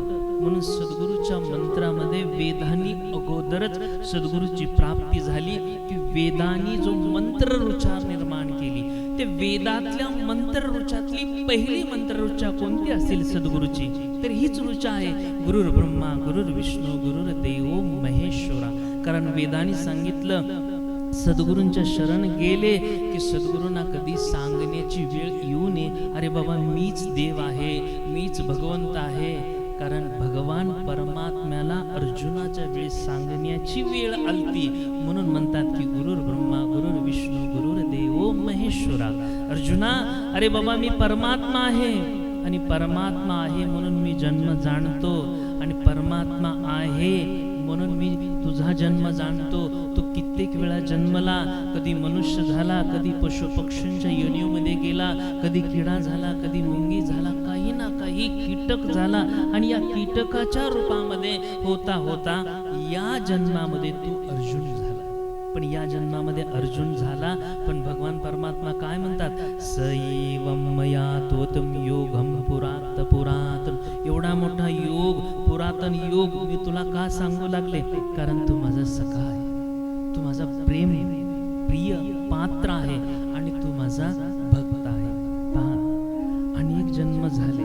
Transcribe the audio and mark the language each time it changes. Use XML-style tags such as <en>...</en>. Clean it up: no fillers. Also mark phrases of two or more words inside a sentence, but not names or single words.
<mr>म्हणून सद्गुरूच्या मंत्रामध्ये वेदांनी अगोदरच सद्गुरूची प्राप्ती झाली की वेदांनी जो मंत्रऋचा निर्माण केली, ते वेदातल्या मंत्रऋचातली पहिली मंत्रऋचा कोणती असेल सद्गुरूची? तर हीच ऋचा आहे,</mr> <sa>गुरुर् ब्रह्मा गुरुर् विष्णू गुरुर्देव महेश्वरा.</sa> <mr>कारण वेदांनी सांगितलं, सद्गुरूंच्या शरण गेले की सद्गुरूंना कधी सांगण्याची वेळ येऊ नये, अरे बाबा मीच देव आहे, मीच भगवंत आहे. कारण भगवान परमात्म्याला अर्जुनाच्या वेळी सांगण्याची वेळ आलती. म्हणून म्हणतात की</mr> <sa>गुरुर् ब्रह्मा गुरुर् विष्णू गुरुर्देव महेश्वरा.</sa> <mr>अर्जुना, अरे बाबा, मी परमात्मा आहे आणि परमात्मा आहे म्हणून मी जन्म जाणतो, आणि परमात्मा आहे म्हणून मी तुझा जन्म जाणतो. तो कित्येक वेळा जन्मला, कधी मनुष्य झाला, कधी पशु पक्षींच्या योनीमध्ये गेला, कधी किडा झाला, कधी मुंगी झाला, काही ना काही कीटक झाला, आणि या कीटकाच्या रूपामध्ये होता होता या जन्मामध्ये तू अर्जुन झाला. पण या जन्मामध्ये अर्जुन झाला, पण भगवान परमात्मा काय म्हणतात?</mr> <sa>सैवं मया त्वतं योगं पुरात पुरातन.</sa> <mr>एवढा मोठा योग, पुरातन योग मी तुला का सांगू लागले? कारण तू माझा सखा आहे, तू माझा प्रेम प्रिय पात्र आहे, आणि तू माझा भक्त आहे. पहा, अनेक जन्म झाले.</mr>